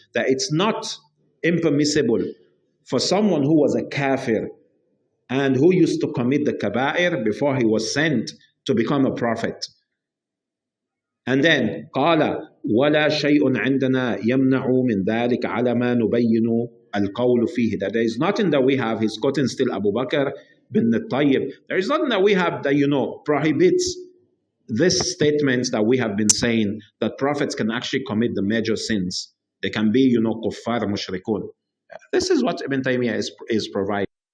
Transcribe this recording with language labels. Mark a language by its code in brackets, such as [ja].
[en] That it's not impermissible for someone who was a kafir and who used to commit the kaba'ir before he was sent to become a prophet. And then [ar] قال ولا شيء عندنا يمنع من ذلك على ما نبين القول فيه. [en] That there is nothing that we have, he's quoting still Abu Bakr bin Tayyib, there is nothing that we have that prohibits this statement that we have been saying, that prophets can actually commit the major sins. They can be kuffar mushrikun. This is what Ibn Taymiyyah is providing.